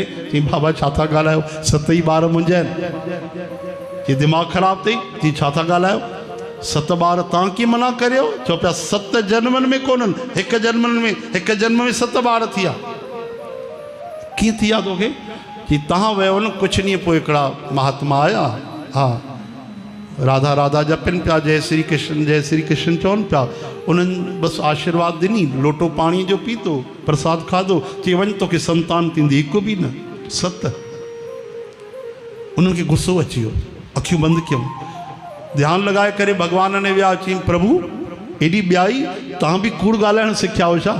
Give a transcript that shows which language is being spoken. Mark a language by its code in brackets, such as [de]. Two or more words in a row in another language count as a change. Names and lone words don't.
[sd] चई बाबा छा था ॻाल्हायो, 7 ई ॿार मुंहिंजा आहिनि। चई दिमाग़ ख़राबु अथई? चई छा था ॻाल्हायो, 7 ॿार तव्हां कीअं मना करियो? चओ पिया 7 जन्मनि में कोन्हनि, 1 जन्म में 7 ॿार थी विया। कीअं थी विया तोखे? चई तव्हां वियो न कुझु ॾींहं पोइ हिकिड़ा महात्मा आया, हा राधा राधा जपनि पिया, जय श्री कृष्ण जय श्री कृष्ण चवनि पिया। उन्हनि बसि आशीर्वाद ॾिनी, लोटो पाणी जो पीतो, प्रसाद खाधो। चई वञ तोखे संतान थींदी। हिकु बि न, 7। उन्हनि खे गुस्सो अची वियो, अखियूं बंदि कयूं, ध्यानु लॻाए करे भगवान ने विया। चई प्रभु एॾी ॿियाई, तव्हां बि कूड़ ॻाल्हाइणु सिखिया हो छा?